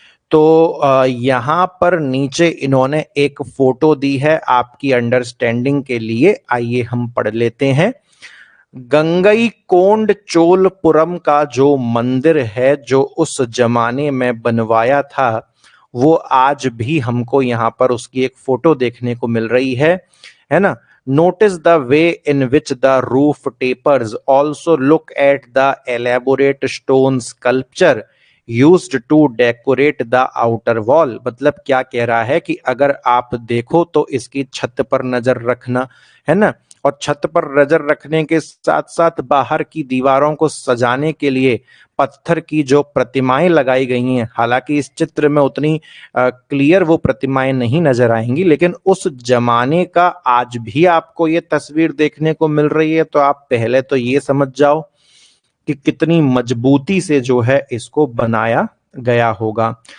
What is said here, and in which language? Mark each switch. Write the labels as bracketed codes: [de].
[hi] तो यहाँ पर नीचे इन्होंने एक फोटो दी है आपकी अंडरस्टैंडिंग के लिए, आइए हम पढ़ लेते हैं। गंगई कोंड चोलपुरम का जो मंदिर है जो उस जमाने में बनवाया था, वो आज भी हमको यहाँ पर उसकी एक फोटो देखने को मिल रही है ना। [en] Notice the way in which the roof tapers. Also look at the elaborate stone sculpture used to decorate the outer wall. [hi] मतलब क्या कह रहा है कि अगर आप देखो तो इसकी छत पर नजर रखना, है ना, और छत पर नजर रखने के साथ साथ बाहर की दीवारों को सजाने के लिए पत्थर की जो प्रतिमाएं लगाई गई हैं। हालांकि इस चित्र में उतनी क्लियर वो प्रतिमाएं नहीं नजर आएंगी, लेकिन उस जमाने का आज भी आपको ये तस्वीर देखने को मिल रही है। तो आप पहले तो ये समझ जाओ कि कितनी मजबूती से जो है इसको बनाया गया होगा।